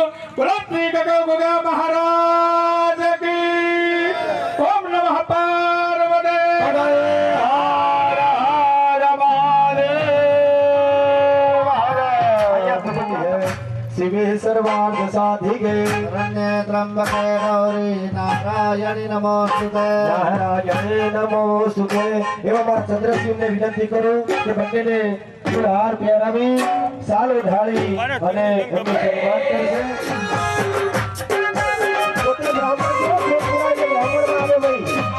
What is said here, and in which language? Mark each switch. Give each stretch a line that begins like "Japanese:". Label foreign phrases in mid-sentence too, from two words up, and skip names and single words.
Gujarati: બોલો શ્રી ગોગા મહારાજ કી
Sanskrit: ઓમ નમઃ પાર્વતી હર હર મહાદેવ હર શિવે સર્વાર્થ સાધિકે शरण्ये त्र्यंबके गौरी नारायणी नमोस्तुते નારાયણે નમોસ્તુતે.
Gujarati: એવા મારા ચંદ્રશિવને વિનંતી કરું કે બંનેને ફૂલહાર પહેરાવી સાલ ઢાળી અને એમનું સન્માન કરશે. પોતે બ્રાહ્મણ છે, પોતે બ્રાહ્મણમાં આવે ભાઈ.